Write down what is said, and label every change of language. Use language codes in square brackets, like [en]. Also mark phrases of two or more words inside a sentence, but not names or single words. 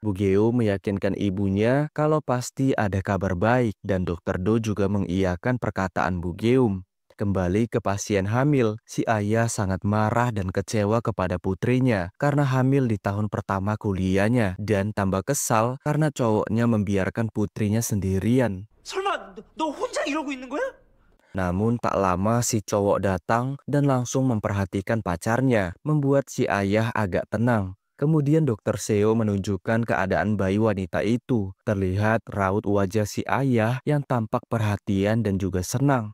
[id] Bu Geo meyakinkan ibunya kalau pasti ada kabar baik dan Dokter Do juga mengiyakan perkataan Bu Geum. Kembali ke pasien hamil, si ayah sangat marah dan kecewa kepada putrinya karena hamil di tahun pertama kuliahnya dan tambah kesal karena cowoknya membiarkan putrinya sendirian. [ko] 설마 너 혼자 이러고 있는 거야? [id] Namun tak lama si cowok datang dan langsung memperhatikan pacarnya, membuat si ayah agak tenang. Kemudian dokter Seo menunjukkan keadaan bayi wanita itu. Terlihat raut wajah si ayah yang tampak perhatian dan juga senang.